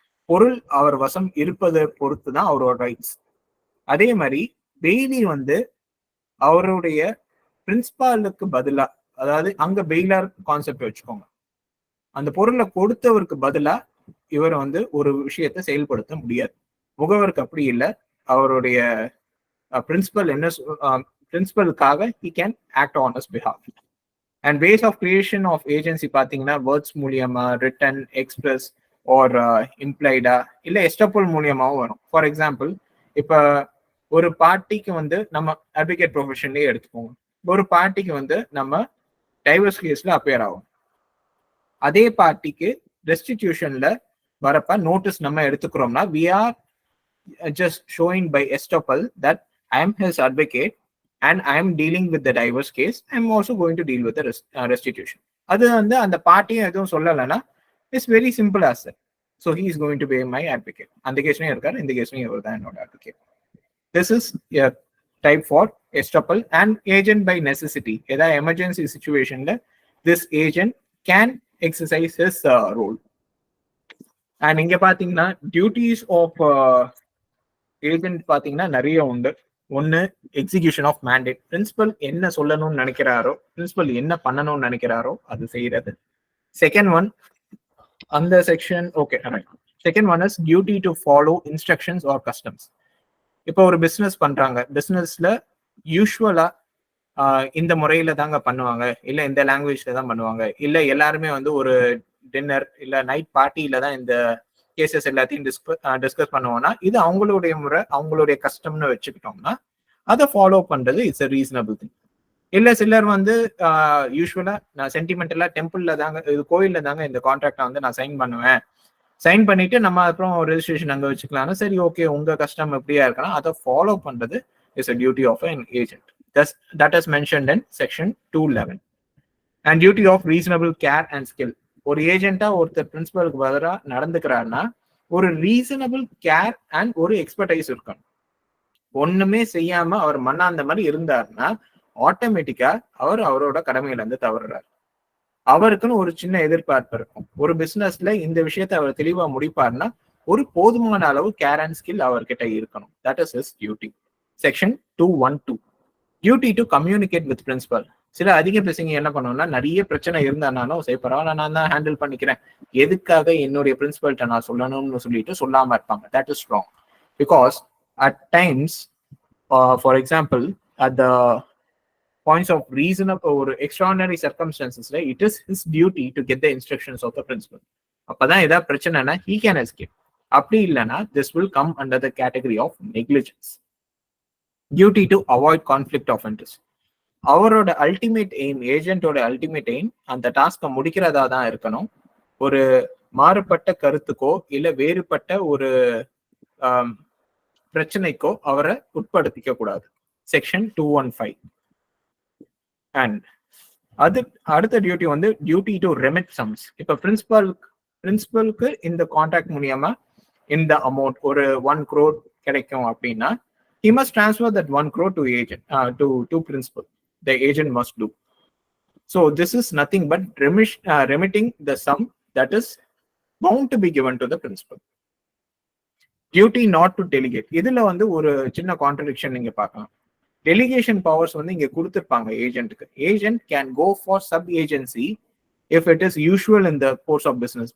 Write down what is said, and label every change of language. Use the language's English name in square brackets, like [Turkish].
[Tamil] பொருள் அவர் வசம் இருப்பதை பொறுத்து தான் அவரோட ரைட்ஸ். அதே மாதிரி பெய்லி வந்து அவருடைய பிரின்சிபாலுக்கு பதிலா, அதாவது அங்க பெய்லார் கான்செப்ட் வச்சுக்கோங்க, அந்த பொருளை கொடுத்தவருக்கு பதிலா இவர் வந்து ஒரு விஷயத்தை செயல்படுத்த முடியாது. முகவருக்கு அப்படி இல்லை. அவருடைய பிரின்சிபல் என்ன பிரின்சிபலுக்காக [English] he can act on his behalf. And ways of creation of agency [Tamil] பாத்தீங்கன்னா வேர்ட்ஸ் மூலியமா, ரிட்டன், எக்ஸ்பிரஸ் ஆர் இம்ப்ளைடா இல்ல எஸ்டப்பல் மூலியமாவும் வரும். ஃபார் எக்ஸாம்பிள், இப்ப ஒரு பார்ட்டிக்கு வந்து நம்ம அட்வொகேட் ப்ரொஃபஷன்லயே எடுத்துக்கோங்க. ஒரு பார்ட்டிக்கு வந்து நம்ம டைவர்ஸ் கேஸ்ல அப்பியர் ஆகும். அதே பார்ட்டிக்கு ரெஸ்டிடியூஷன்ல வரப்ப நோட்டீஸ் நம்ம எடுத்துக்கிறோம்னா [English] we are just showing by estoppel that I am his advocate and I am dealing with the divorce case. I am also going to deal with the restitution. [Tamil] அது வந்து அந்த பார்ட்டியும் எதுவும் சொல்லலைன்னா [English] It's very simple as that. So he is going to be my advocate. [Tamil] அந்த கேஸ்லயும் இருக்காரு, இந்த கேஸ்லயும் இவர் தான் என்னோட advocate. [English] This is a type for estoppel and agent by necessity. [Tamil] ஏதாவது emergency சிச்சுவேஷன்ல [English] this agent can exercise his role. And [Tamil] இங்க பாத்தீங்கன்னா [English] duties of [Tamil] agent பாத்தீங்கன்னா நிறைய உண்டு. ஒன்னு [English] execution of mandate, [Tamil] பிரின்சிபல் என்ன சொல்லணும்னு நினைக்கிறாரோ, பிரின்சிபல் என்ன பண்ணணும்னு நினைக்கிறாரோ அது செய்யறது. [English] Second one அந்த section okay. Second one is duty to follow instructions or customs. [Tamil] இப்போ ஒரு பிசினஸ் பண்றாங்க, பிசினஸ்ல யூஸ்வலா இந்த முறையில தாங்க பண்ணுவாங்க, இல்ல இந்த லாங்குவேஜ்ல தான் பண்ணுவாங்க, இல்ல எல்லாருமே வந்து ஒரு டின்னர் இல்ல நைட் பார்ட்டியில தான் இந்த கேசஸ் எல்லாத்தையும் டிஸ்கஸ் பண்ணுவோம்னா இது அவங்களுடைய முறை, அவங்களுடைய கஸ்டம்னு வச்சுக்கிட்டோம்னா அதை ஃபாலோ பண்றது [English] It's a reasonable thing. [Tamil] இல்ல சிலர் வந்து யூஸ்வலா நான் சென்டிமெண்டலா டெம்பிள்ல தாங்க, இது கோயில்ல தாங்க இந்த கான்ட்ராக்டை வந்து நான் சைன் பண்ணுவேன், சைன் பண்ணிட்டு நம்ம அப்புறம் ரெஜிஸ்ட்ரேஷன் அங்க வச்சுக்கலாம்னா சரி ஓகே உங்க கஸ்டம் எப்படியா இருக்கலாம், அதை ஃபாலோ பண்றது [English] Is a duty of an agent. That is mentioned in section 211. And duty of reasonable care and skill. [Tamil] ஒரு ஏஜென்ட்டா ஒருத்தர் பிரின்சிபலுக்கு பதிலா நடந்துக்கிறாருன்னா ஒரு ரீசனபிள் கேர் அண்ட் ஒரு எக்ஸ்பர்டைஸ் இருக்கணும். ஒண்ணுமே செய்யாம அவர் மண்ணாந்த மாதிரி இருந்தாருன்னா ஆட்டோமேட்டிக்கா அவர் அவரோட கடமையில இருந்து தவறுறாரு. அவருக்குன்னு ஒரு சின்ன எதிர்பார்ப்பு இருக்கும். ஒரு பிசினஸ்ல இந்த விஷயத்த அவர் தெளிவா முடிப்பாருன்னா ஒரு போதுமான அளவு கேர் அண்ட் ஸ்கில் அவர்கிட்ட இருக்கணும். [English] That is his duty. Section 212. Duty to communicate with principal. [Tamil] சில அதிக பேசுங்க என்ன பண்ணுவோம்னா நிறைய பிரச்சனை இருந்தானாலும் சரி பரவாயில்ல நான் தான் ஹேண்டில் பண்ணிக்கிறேன், எதுக்காக என்னுடைய பிரின்சிபல்கிட்ட நான் சொல்லணும்னு சொல்லிட்டு சொல்லாம இருப்பாங்க. [English] That is wrong. Because at times for example at the points of reasonable or extraordinary circumstances, right, it is his duty to get the instructions of the principal. [Tamil] அப்பதான் ஏதாவது பிரச்சனைனா [English] he can escape. [Tamil] அப்படி இல்லைன்னா [English] this will come under the category of negligence. Duty to avoid conflict of interest. [Tamil] அவரோட ultimate aim, ஏஜென்ட்டோட ultimate aim அந்த டாஸ்கை முடிக்கிறதா தான் இருக்கணும். ஒரு மாறுபட்ட கருத்துக்கோ இல்ல வேறுபட்ட ஒரு பிரச்சனைக்கோ அவரை உட்படுத்திக்க கூடாது. செக்ஷன் 215. அண்ட் அது அடுத்த டியூட்டி வந்து [English] Duty to remit sums. [Tamil] இப்ப பிரின்சிபலுக்கு இந்த கான்ட்ராக்ட் மூலியமா இந்த அமௌண்ட் ஒரு 1 crore கிடைக்கும் அப்படின்னா [English] he must transfer that 1 crore to agent to principal. The agent must do. So this is nothing but remitting the sum that is bound to be given to the principal. Duty not to delegate. [Tamil] இதுல வந்து ஒரு சின்ன contradiction நீங்க பார்க்கலாம். Delegation powers வந்து இங்க கொடுத்துருப்பாங்க ஏஜென்ட்டுக்கு. [English] Agent can go for sub agency if it is usual in the course of business.